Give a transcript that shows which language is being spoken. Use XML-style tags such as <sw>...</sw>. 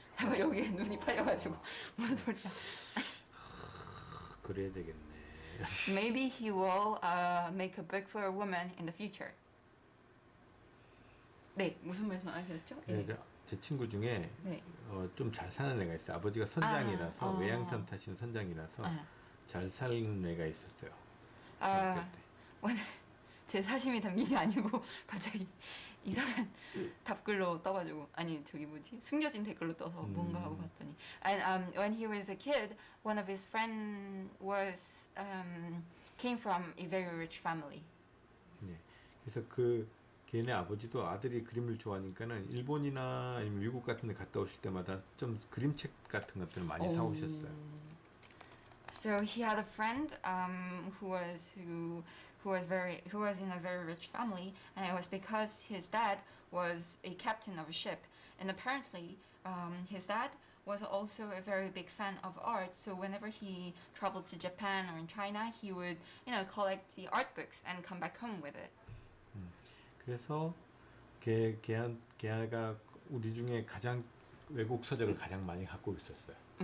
<ko>제가 여기에 눈이 팔려가지고 무슨 소리야. 그래야 되겠네.</ko> <en>Maybe he will make a book for a woman in the future.</en> <ko>네, 무슨 말씀하셨죠? 네, 제 친구 중에 네. 좀 잘 사는 애가 있어요. 아버지가 선장이라서 외양선 타시는 선장이라서 잘 사는 애가 있었어요. 제 사심이 담긴 게 아니고 갑자기 이상한 답글로 떠가지고 아니 저기 뭐지 숨겨진 댓글로 떠서 뭔가 하고 봤더니</ko> <en>and when he was a kid one of his friend was came from a very rich family.</en> <ko>네, 그래서 걔네 아버지도 아들이 그림을 좋아하니까는 일본이나 아니면 미국 같은 데 갔다 오실 때마다 좀 그림책 같은 것들을 많이 사오셨어요.</ko> <en>So he had a friend who was in a very rich family, and it was because his dad was a captain of a ship, and apparently his dad was also a very big fan of art. So whenever he traveled to Japan or in China, he would collect the art books and come back home with it.</en> <ko>그래서 걔가 우리 중에 가장 외국 서적을 가장 많이 갖고 있었어요.</ko>